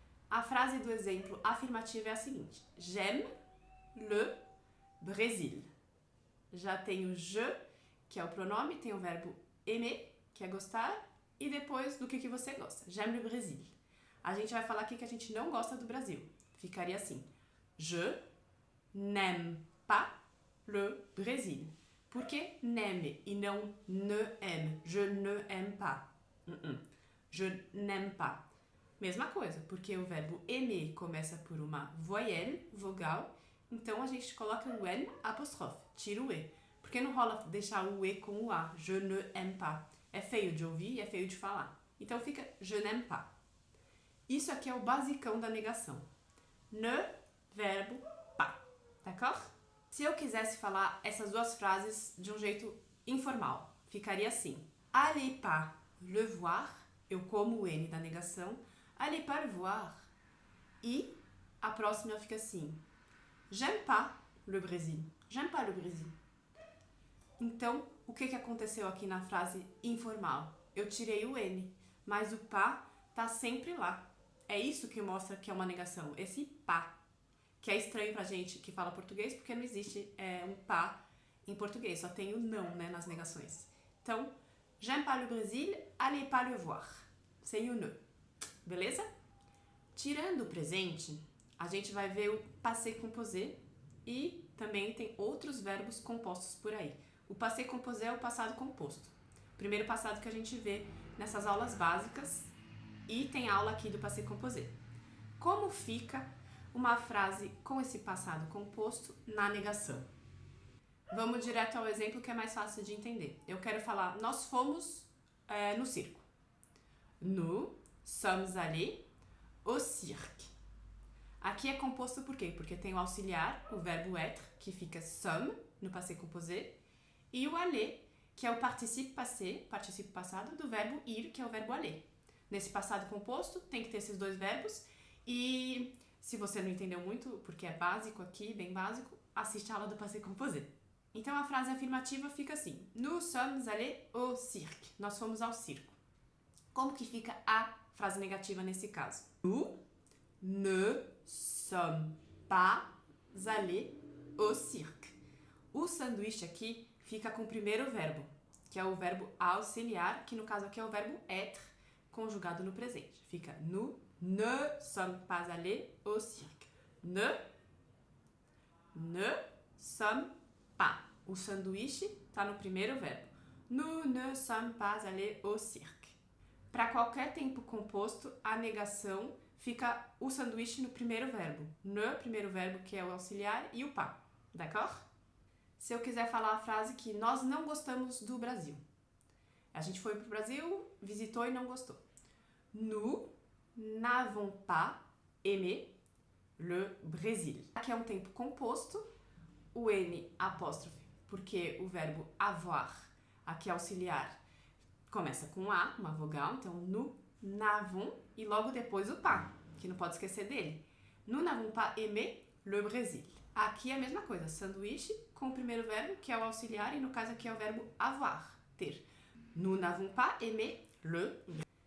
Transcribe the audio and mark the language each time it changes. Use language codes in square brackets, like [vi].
[pt] A frase do exemplo afirmativo é a seguinte: [fr] J'aime le Brésil. [pt] Já tem o je, que é o pronome, tem o verbo aimer, que é gostar, e depois do que você gosta. [fr] J'aime le Brésil. [pt] A gente vai falar aqui que a gente não gosta do Brasil. Ficaria assim: [fr] Je n'aime pas le Brésil. [pt] Por que n'aime e não ne aime? [fr] Je ne aime pas. Je n'aime pas. [pt] Mesma coisa, porque o verbo aimer começa por uma voyelle, vogal, então a gente coloca o N apóstrofe, tira o E. Porque não rola deixar o E com o A. [fr] Je ne aime pas. [pt] É feio de ouvir e é feio de falar. Então fica [fr] je n'aime pas. [pt] Isso aqui é o basicão da negação. Ne, verbo, pas. [fr] D'accord? [pt] Se eu quisesse falar essas duas frases de um jeito informal, ficaria assim: [fr] Allez pas le voir. [pt] Eu como o N da negação. [fr] Allez pas le voir. [pt] E a próxima fica assim: [fr] J'aime pas le Brésil. J'aime pas le Brésil. [pt] Então, o que aconteceu aqui na frase informal? Eu tirei o N, mas o pas tá sempre lá. É isso que mostra que é uma negação, esse pas, que é estranho pra gente que fala português, porque não existe um pas em português, só tem o não, né, nas negações. [fr] Então, j'aime pas le Brésil, allez pas le voir. [pt] Sem o ne. Beleza? Tirando o presente, a gente vai ver o passé composé e também tem outros verbos compostos por aí. O passé composé é o passado composto. Primeiro passado que a gente vê nessas aulas básicas e tem aula aqui do passé composé. Como fica uma frase com esse passado composto na negação? Vamos direto ao exemplo que é mais fácil de entender. Eu quero falar, nós fomos no circo. [fr] Nous sommes allés au cirque. [pt] Aqui é composto por quê? Porque tem o auxiliar, o verbo être, que fica sommes, no passé composé, e o aller, que é o participe passé, participe passado, do verbo ir, que é o verbo aller. Nesse passado composto, tem que ter esses dois verbos. E se você não entendeu muito, porque é básico aqui, bem básico, assiste a aula do passé composé. Então a frase afirmativa fica assim: [fr] Nous sommes allés au cirque. [pt] Nós fomos ao circo. Como que fica a frase negativa nesse caso? [fr] Nous ne sommes pas allés au cirque. [pt] O sanduíche aqui fica com o primeiro verbo, que é o verbo auxiliar, que no caso aqui é o verbo être, conjugado no presente. [fr] Fica nous ne sommes pas allés au cirque. Ne sommes pas. [pt] O sanduíche está no primeiro verbo. [fr] Nous ne sommes pas allés au cirque. [pt] Para qualquer tempo composto, a negação fica o sanduíche no primeiro verbo. Ne, primeiro verbo, que é o auxiliar, e o pas. [fr] D'accord? [pt] Se eu quiser falar a frase que nós não gostamos do Brasil. A gente foi para o Brasil, visitou e não gostou. [fr] Nous n'avons pas aimé le Brésil. [pt] Aqui é um tempo composto, o N apóstrofe, porque o verbo avoir, aqui é auxiliar, começa com A, uma vogal, então nous n'avons, e logo depois o pas, que não pode esquecer dele. [fr] Nous n'avons pas aimé le Brésil. [pt] Aqui é a mesma coisa, sanduíche com o primeiro verbo, que é o auxiliar, e no caso aqui é o verbo avoir, ter. [fr] Nous n'avons pas aimé le Brésil.